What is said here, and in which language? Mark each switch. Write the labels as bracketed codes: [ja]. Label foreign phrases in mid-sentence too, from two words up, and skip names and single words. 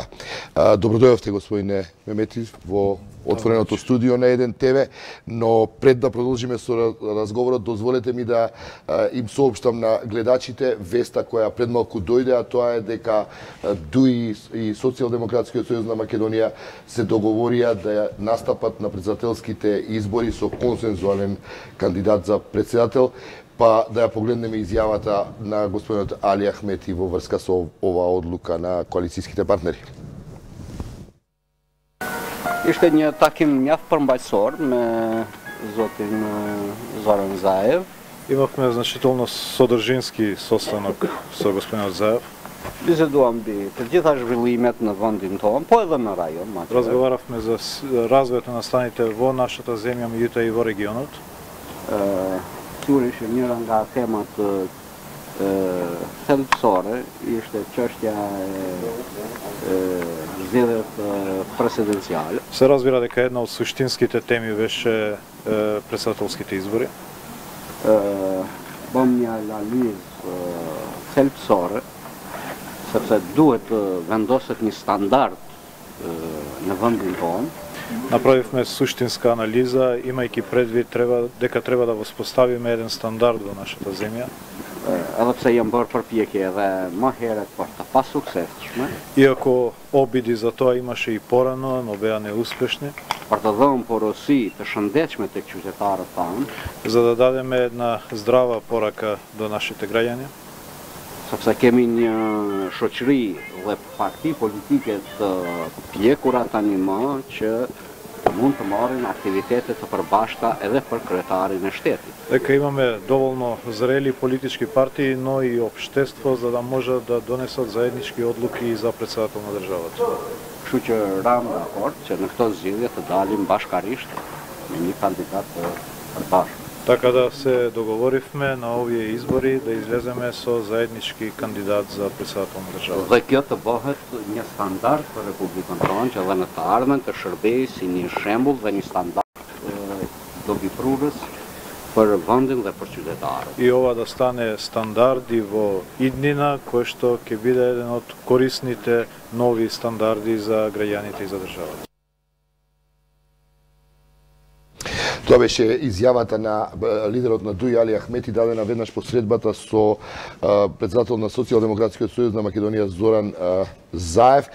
[mk] Добро дојдовте, господине Мемети, во Отвореното студио на 1 ТВ, но пред да продолжиме со разговорот, дозволете ми да им соопштам на гледачите веста која пред малку дојде, а тоа е дека ДУИ и Социјалдемократскиот сојуз на Македонија се договорија да настапат на претседателските избори со консензуален кандидат за претседател. Па да ја погледнеме изјавата на господинот Али Ахмети во врска со оваа одлука на коалицијските партнери. [sq] Ishte një takim mjaft përmbajtësor me zotin Zoran Zaev. [mk] Имавме значително содржински состанок со господинот Заев. [sq] Biseduam mbi të gjitha zhvillimet në vendin tonë, po edhe në rajon. [mk] Разговаравме за развојот на станите во нашата земја, меѓутоа и во регионот. [sq] Sigurisht njëra nga temat thelbësore ishte çështja e zgjedhjeve presidenciale. [mk] Се разбира дека една од суштинските теми беше претседателските избори. [sq] Bëm një analizë thelbësore sepse duhet të vendoset një standard në vendin tonë. [mk] Направивме суштинска анализа, имајќи предвид дека треба да воспоставиме еден стандард во нашата земја. [sq] Edhe pse janë bërë përpjekje edhe më herët për të pa suksesshme. [mk] Иако обиди за тоа имаше и порано, но беа неуспешни. [sq] Për të dhënë porosi të shëndetshme tek qytetarët tanë. [mk] За да дадеме една здрава порака до нашите граѓани. [sq] Sepse kemi një shoqëri dhe parti politike të pjekura tani më që mund të marrin aktivitete të përbashkëta edhe për kryetarin e shtetit. [mk] Дека имаме доволно зрели политички партии, но и општество за да може да донесат заеднички одлуки и за претседател на државата. [sq] Kështu që ram dakord që në këto zgjedhje të dalim bashkarisht me një kandidat të përbashkët. [mk] Така да се договоривме на овие избори да излеземе со заеднички кандидат за претседател на државата. [sq] Dhe kjo të bëhet një standard për Republikën tonë që edhe në të ardhmen të shërbejë si një shembull dhe një standard dobiprurës për vendin dhe për qytetarët. [mk] И ова да стане стандарди во иднина, кој што ќе биде еден од корисните нови стандарди за граѓаните и за државата. Тоа беше изјавата на лидерот на ДУИ Али Ахмети, дадена веднаш по средбата со претседател на Социјалдемократскиот сојуз на Македонија Зоран Заев.